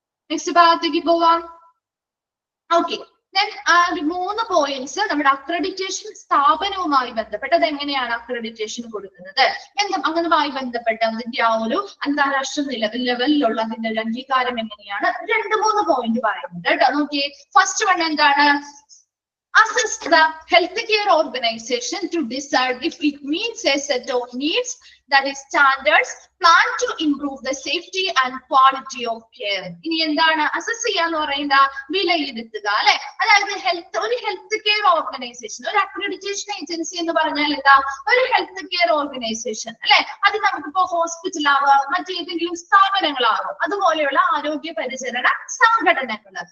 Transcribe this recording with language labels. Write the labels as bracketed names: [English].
[Malayalam] Next ഭാഗത്തേക്ക് പോവാം. Okay, മൂന്ന് പോയിന്റ്സ് നമ്മുടെ അക്രഡിറ്റേഷൻ സ്ഥാപനവുമായി ബന്ധപ്പെട്ടത് എങ്ങനെയാണ് അക്രഡിറ്റേഷൻ കൊടുക്കുന്നത് അങ്ങനുമായി ബന്ധപ്പെട്ട അതിന്റെ ആ ഒരു അന്താരാഷ്ട്ര ലെവലിലുള്ള അതിന്റെ ഒരു അംഗീകാരം എങ്ങനെയാണ് 2-3 പോയിന്റ് പറയുന്നത് കേട്ടോ. നോക്കിയേ, ഫസ്റ്റ് വൺ എന്താണ്? [English] Assess the healthcare organization to decide if it meets a set of needs, that is standards, plan to improve the safety and quality of care. [Malayalam] ഇനി എന്താണ് അസസ് ചെയ്യാന്ന് പറയുന്ന വിലയിരുത്തുക അല്ലെ. അതായത് ഒരു ഹെൽത്ത് കെയർ ഓർഗനൈസേഷൻ, ഒരു അക്രഡിറ്റേഷൻ ഏജൻസി എന്ന് പറഞ്ഞാൽ എന്താ? ഒരു ഹെൽത്ത് കെയർ ഓർഗനൈസേഷൻ അല്ലെ. അത് നമുക്കിപ്പോ ഹോസ്പിറ്റൽ ആവാം, മറ്റേതെങ്കിലും സ്ഥാപനങ്ങളാവാം, അതുപോലെയുള്ള ആരോഗ്യ പരിചരണ സംഘടനകൾ.